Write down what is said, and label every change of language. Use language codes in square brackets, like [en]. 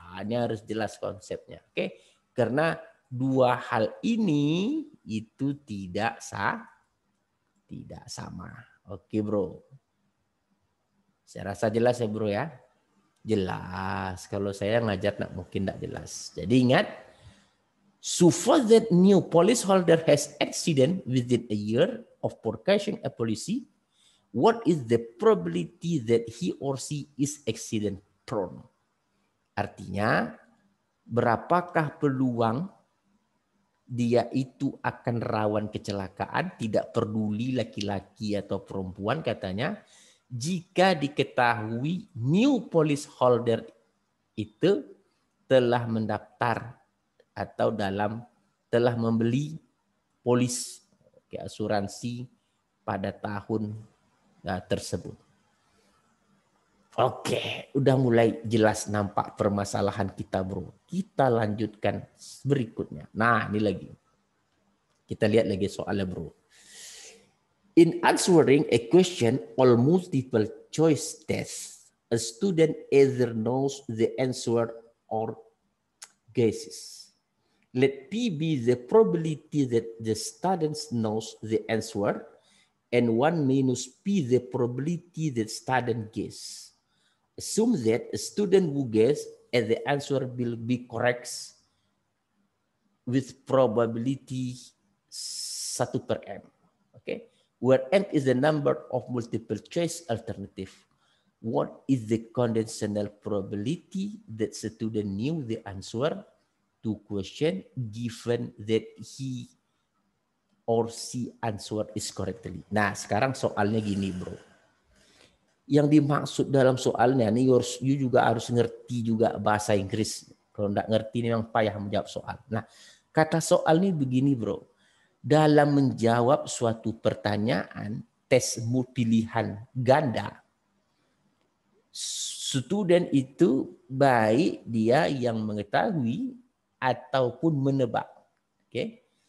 [id] Ini harus jelas konsepnya. Oke, karena dua hal ini itu tidak sama. Oke, bro. Saya rasa jelas ya, bro ya. Jelas. Kalau saya ngajar mungkin tidak jelas. Jadi ingat, [en] suppose that new policyholder has accident within a year of purchasing a policy, what is the probability that he or she is accident prone? [id] Artinya, berapakah peluang dia itu akan rawan kecelakaan, tidak peduli laki-laki atau perempuan katanya, jika diketahui new policyholder itu telah mendaftar atau telah membeli polis asuransi pada tahun tersebut. Oke, udah mulai jelas nampak permasalahan kita, bro. Kita lanjutkan berikutnya. Nah, ini lagi. Kita lihat lagi soalnya, bro. [en] In answering a question or multiple choice test, a student either knows the answer or guesses. Let P be the probability that the student knows the answer, and 1 minus P the probability that student guesses. Assume that a student who guesses and the answer will be correct with probability 1/m. Okay, where m is the number of multiple choice alternative. What is the conditional probability that student knew the answer to question given that he or she answer is correctly? [id] Nah, sekarang soalnya gini, bro. Yang dimaksud dalam soalnya nih, you juga harus ngerti juga bahasa Inggris. Kalau nggak ngerti ini memang payah menjawab soal. Nah, kata soal ini begini, bro. Dalam menjawab suatu pertanyaan tes pilihan ganda, student itu baik dia yang mengetahui ataupun menebak. Oke.